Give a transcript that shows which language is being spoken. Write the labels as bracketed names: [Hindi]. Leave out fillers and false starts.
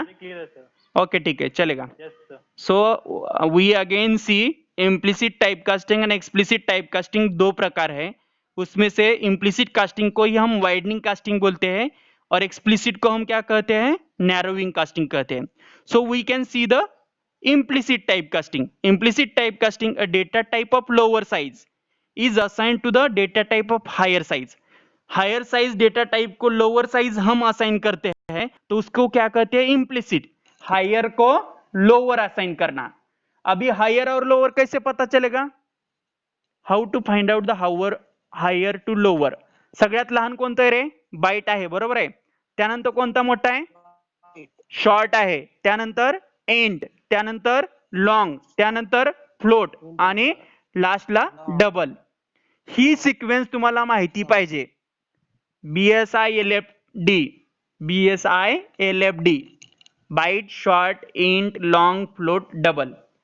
[Hindi] अभी क्लियर है sir. Okay ठीक है, चलेगा. [English] Yes sir. So we again see [Hindi] implicit type casting and explicit type casting दो प्रकार है। उसमें से इम्प्लिसिट कास्टिंग को ही हम वाइडनिंग कास्टिंग बोलते हैं और एक्सप्लिसिट को हम क्या कहते हैं, नैरोइंग कास्टिंग कहते हैं। [English] So we can see the implicit typecasting. Implicit typecasting, a data type of lower size is assigned to the data type of higher size. [Hindi] Higher size data type को lower size हम assign करते हैं तो उसको क्या कहते हैं, implicit. Higher को लोअर असाइन करना। अभी हायर और लोअर कैसे पता चलेगा, [English] How to find out the higher to lower. [Marathi] सगळ्यात लहान कोणतं आहे रे, बाईट आहे बरोबर आहे। त्यानंतर कोणता मोठा आहे, शॉर्ट आहे, त्यानंतर एंड, त्यानंतर लॉंग, त्यानंतर फ्लोट आणि लास्टला डबल। ही सिक्वेन्स तुम्हाला माहिती पाहिजे। BSILFD, BSILFD, bite, short, int, long, float, double.